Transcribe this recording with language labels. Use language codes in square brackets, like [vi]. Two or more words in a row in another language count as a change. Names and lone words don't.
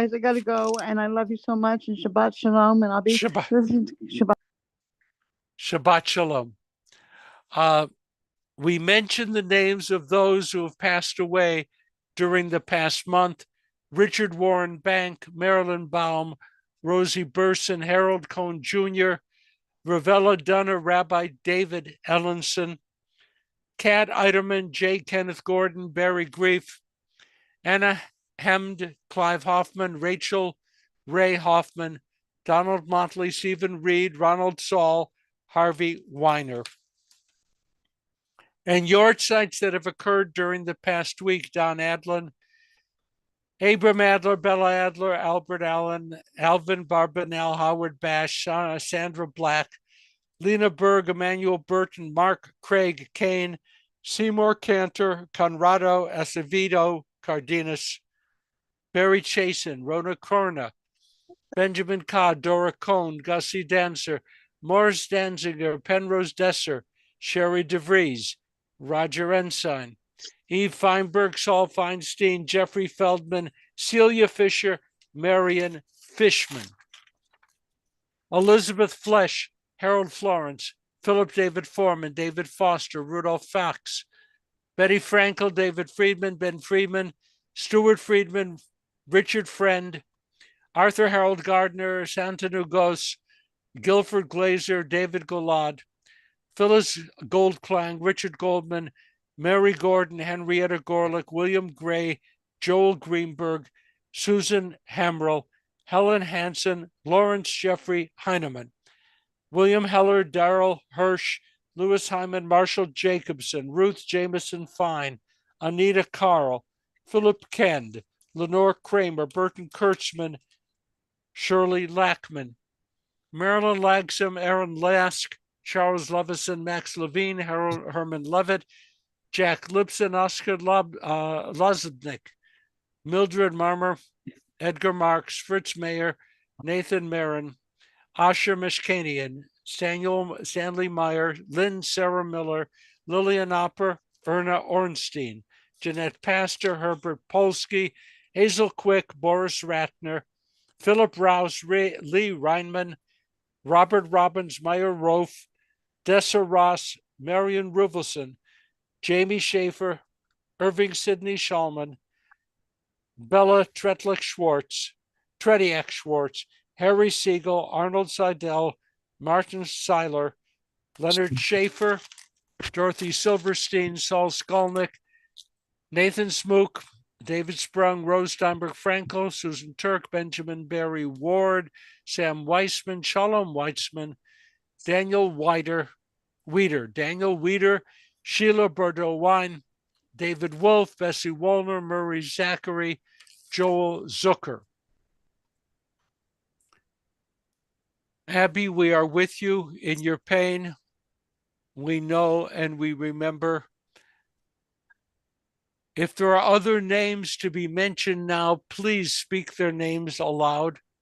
[en] I got to go, and I love you so much. [he] And Shabbat Shalom. [en] And I'll be listening to Shabbat. [he] Shabbat Shalom. [en] We mention the names of those who have passed away during the past month: Richard Warren Bank, Marilyn Baum, Rosie Burson, Harold Cohn Jr., Ravella Dunner, Rabbi David Ellenson, Kat Eiderman, J. Kenneth Gordon, Barry Grief, Anna Hemd, Clive Hoffman, Rachel Ray Hoffman, Donald Motley, Stephen Reed, Ronald Saul, Harvey Weiner. And yahrzeits that have occurred during the past week: Don Adlin, Abram Adler, Bella Adler, Albert Allen, Alvin Barbanel, Howard Bash, Sandra Black, Lena Berg, Emmanuel Burton, Mark Craig Kane, Seymour Cantor, Conrado Acevedo Cardenas, Barry Chasen, Rona Corna, Benjamin Codd, Dora Cohn, Gussie Dancer, Morris Danziger, Penrose Desser, Sherry DeVries, Roger Ensign, Eve Feinberg, Saul Feinstein, Jeffrey Feldman, Celia Fisher, Marion Fishman, Elizabeth Flesh, Harold Florence, Philip David Foreman, David Foster, Rudolph Fox, Betty Frankel, David Friedman, Ben Friedman, Stuart Friedman, Richard Friend, Arthur Harold Gardner, Santanu Gos, Guilford Glazer, David Golad, Phyllis Goldklang, Richard Goldman, Mary Gordon, Henrietta Gorlick, William Gray, Joel Greenberg, Susan Hamrell, Helen Hansen, Lawrence Jeffrey Heineman, William Heller, Darrell Hirsch, Louis Hyman, Marshall Jacobson, Ruth Jameson Fine, Anita Carl, Philip Kend, Lenore Kramer, Burton Kurtzman, Shirley Lackman, Marilyn Lagsam, Aaron Lask, Charles Levison, Max Levine, Herman Levitt, Jack Lipson, Oscar Loznick, Mildred Marmer, Edgar Marks, Fritz Mayer, Nathan Marin, Asher Mishkanian, Stanley Meyer, Lynn Sarah Miller, Lillian Opper, Erna Ornstein, Jeanette Pastor, Herbert Polsky, Hazel Quick, Boris Ratner, Philip Rouse, Lee Reinman, Robert Robbins, Meyer Rofe, Dessa Ross, Marion Ruvelson, Jamie Schaefer, Irving Sidney Shulman, Bella Tretiak Schwartz, Harry Siegel, Arnold Seidel, Martin Seiler, Leonard Schaefer, Dorothy Silverstein, Saul Skolnick, Nathan Smook, David Sprung, Rose Steinberg Franco, Susan Turk, Benjamin Barry Ward, Sam Weissman, Shalom Weitzman, Daniel Weeder, Sheila Bordeaux Wine, David Wolf, Bessie Wollner, Murray Zachary, Joel Zucker. Abby, we are with you in your pain. We know and we remember. If there are other names to be mentioned now, please speak their names aloud.